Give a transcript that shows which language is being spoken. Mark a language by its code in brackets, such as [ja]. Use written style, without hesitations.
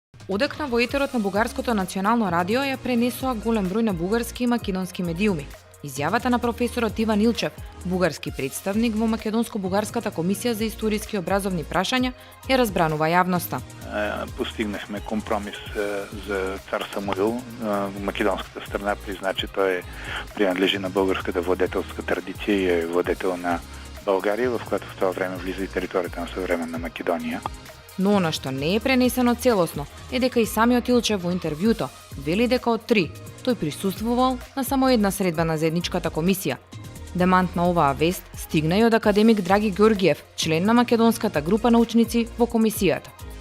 [mk] Одекна во етерот на Бугарското национално радио ја пренесоа голем број на бугарски и македонски медиуми. Изјавата на професорот Иван Илчев, бугарски представник во Македонско-бугарската комисија за историски образовни прашања, ја разбранува јавноста. [bg] Постигнахме компромис за цар Самуил. Македонската страна призна, че тој принадлежи на българската владетелска традиција и е владетел на Българија, в която в това време влиза и територията на съвременна Македония. [mk] Но она што не е пренесено целосно е дека и самиот Илчев во интервјуто вели дека од 3 тој присуствувал на само една средба на заедничката комисија. Демант на оваа вест стигна и од академик Драги Ѓоргиев, член на македонската група научници во комисијата.